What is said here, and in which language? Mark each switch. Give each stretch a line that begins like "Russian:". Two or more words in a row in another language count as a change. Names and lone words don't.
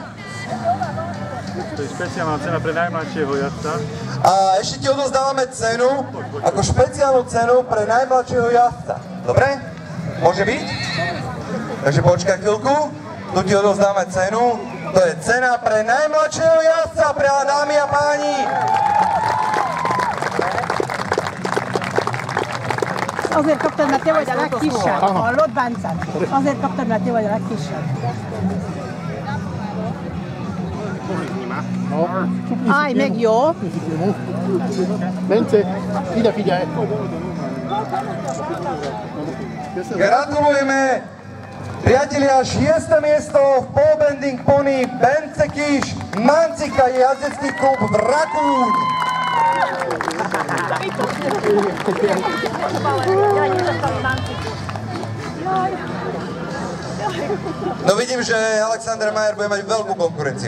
Slovak: To je špeciálna cena pre najmladšieho jazdca. A ešte ti odozdávame cenu, ako špeciálnu cenu pre najmladšieho jazdca. Dobre? Môže byť? Takže počkaj chvíľku. Tu ti odovzdáme cenu. To je cena pre najmladšieho jazdca, pre dámy a páni.
Hungarian: Azért kaptad, mert te vagy a legkisebb. Hallod, Bence? Azért kaptad, mert te vagy a legkisebb. Állj meg, jó? Bence, ide figyelj!
Slovak: Gratulujeme! Priatelia, 6. miesto v pole bending pony Bence Kiš, Mancika, jazdecký klub Vrakúň. No vidím, že Alexander Majer bude mať veľkú konkurenciu.